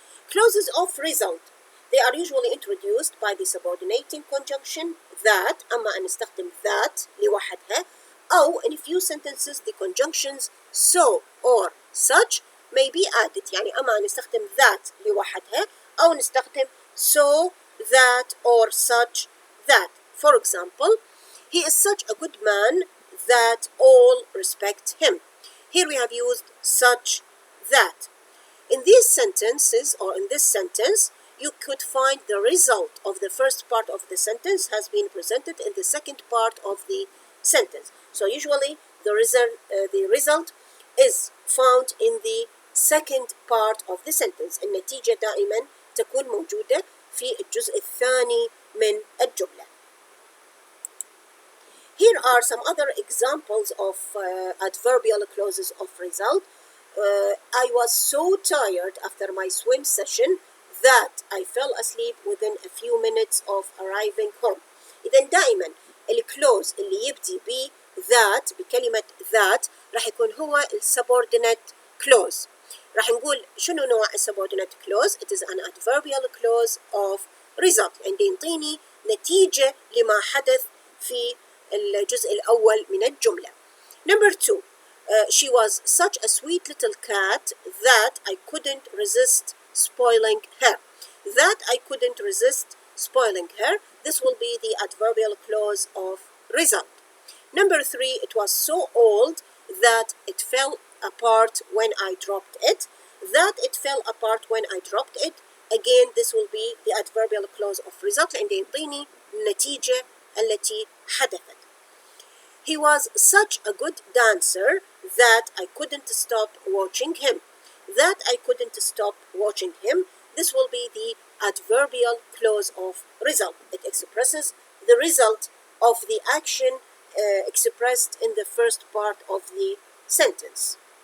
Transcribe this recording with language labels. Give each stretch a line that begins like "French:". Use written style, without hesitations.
English: Clauses of result. They are usually introduced by the subordinating conjunction that.
Arabic: أما أن نستخدم that لوحدها أو
English: in a few sentences the conjunctions so or such may be added.
Arabic: يعني أما أن نستخدم that لوحدها أو نستخدم
English: so, that or such, that. For example, he is such a good man that all respect him. Here we have used such that. In these sentences, or in this sentence, you could find the result of the first part of the sentence has been presented in the second part of the sentence. So usually the result is found in the second part of the sentence.
Arabic: النتيجة دائما تكون موجودة في الجزء الثاني من الجملة.
English: Here are some other examples of adverbial clauses of result. I was so tired after my swim session that I fell asleep within a few minutes of arriving home.
Arabic: إذا دائما الكلوز اللي يبدي ب that بكلمة that راح يكون هو subordinate clause. راح نقول شنو نوع subordinate clause.
English: It is an adverbial clause of result.
Arabic: عندي ينطيني نتيجة لما حدث في الجزء الأول من الجملة.
English: Number 2. She was such a sweet little cat that I couldn't resist spoiling her. That I couldn't resist spoiling her. This will be the adverbial clause of result. Number 3. It was so old that it fell apart when I dropped it. That it fell apart when I dropped it. Again, this will be the adverbial clause of result.
Arabic: عندي يعطيني النتيجة التي حدثت.
English: He was such a good dancer that I couldn't stop watching him. That I couldn't stop watching him. This will be the adverbial clause of result. It expresses the result of the action expressed in the first part of the sentence.